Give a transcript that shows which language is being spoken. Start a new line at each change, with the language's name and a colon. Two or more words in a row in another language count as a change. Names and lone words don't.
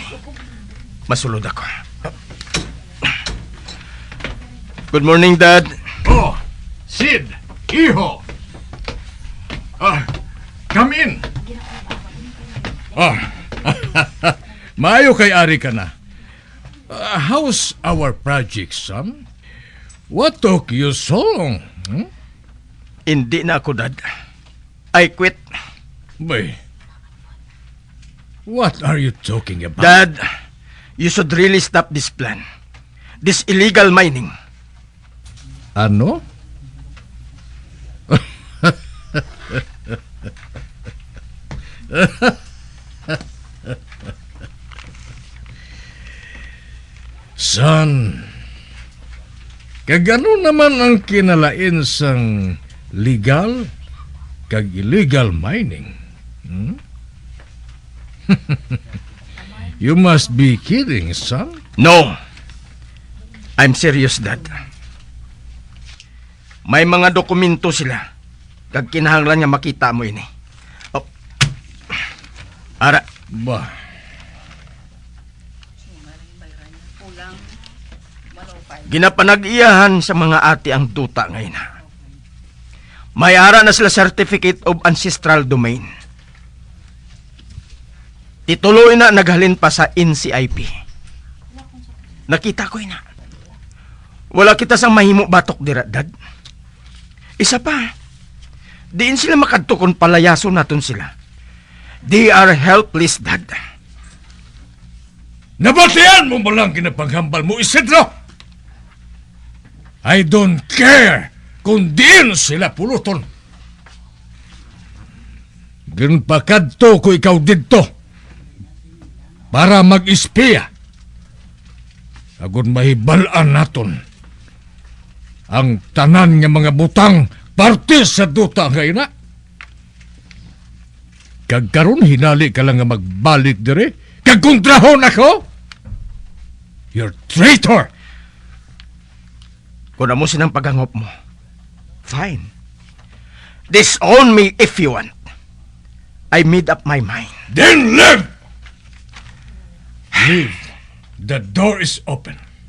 Hiligaynon: Masulod ako.
English: Good morning, Dad. Oh, Sid, Iho. Come in.
Hiligaynon: Maayo kay Ari ka na.
English: How's our project, son? What took you so long?
Filipino: Hindi na ako,
English: Dad. I quit. Boy, what are you talking about? Dad, you should really stop this plan. This illegal mining.
Hiligaynon: Ano? Son, kagano naman ang kinalain sang legal kag
English: illegal mining? You must be kidding, son. No. I'm serious, Dad.
Hiligaynon: May mga dokumento sila. Kag kinahanglan nga makita mo ini. Oh. Ara. Ba, Ginapanag-iyahan sa mga ati ang duta ngayon. May ara na sila Certificate of Ancestral Domain. Tituloy na naghalin pa sa NCIP. Nakita ko ina. Wala kita sang mahimo batok dira, Dad. Isa pa, diin sila makadto kung palayaso naton sila.
English: They are helpless, Dad.
Hiligaynon: nabatian mo mo lang kinapaghambal mo, Isidro!
English: I don't care
Hiligaynon: kung diin sila puluton. Ginpakadto ko ikaw dito para mag-espiya. Agon mahibalaan naton ang tanan nga mga butang parte sa duta nga ina. Kag karon hinali ka lang nga magbalik dire kag kontrahon ako. You're traitor. Kung amo sinang paghangop mo,
English: fine. Disown me if you want. I made up my mind. Then leave! Leave. The door is open.